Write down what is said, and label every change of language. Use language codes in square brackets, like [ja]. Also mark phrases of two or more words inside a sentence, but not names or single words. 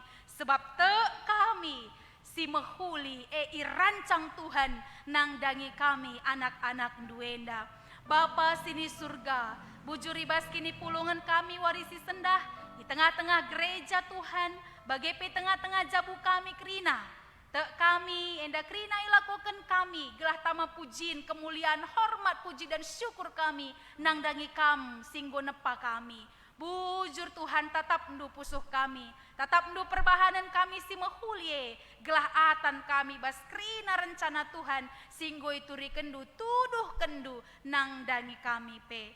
[btx] Sebab te kami si mehuli irancang Tuhan nang dangi kami anak-anak duenda. Bapa sini surga, bujur ibas kini pulungan kami warisi sendah di tengah-tengah gereja Tuhan, bagai pe tengah-tengah jabu kami kerina. Tek kami, enda krina ilakukan kami, gelah tama [id] pujian, kemuliaan, hormat, puji dan syukur [btx] kami, nang dangi kam, singgo nepa kami. Bujur Tuhan tatap ndu pusuh kami, tatap ndu perbahanan kami si mehulye, gelah atan kami bas krina rencana Tuhan, singgo ituri kendu, tuduh kendu, nang dangi kami pe.